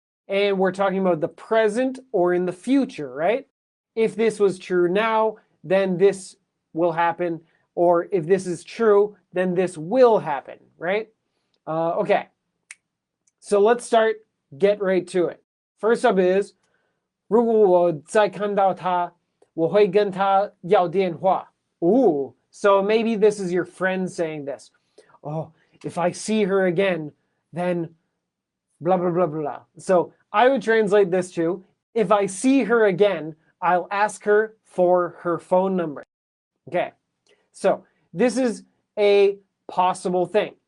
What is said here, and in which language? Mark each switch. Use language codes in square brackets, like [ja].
[en] And we're talking about the present or in the future, right? If this was true now, then this will happen. Or if this is true, then this will happen, right? Okay, so let's start, get right to it. First up is, [zh] 如果我再看到他，我会跟他要电话. [en] Ooh, so maybe this is your friend saying this. Oh, if I see her again, then blah, blah, blah, blah. So I would translate this to, if I see her again, I'll ask her for her phone number. Okay, so this is a possible thing.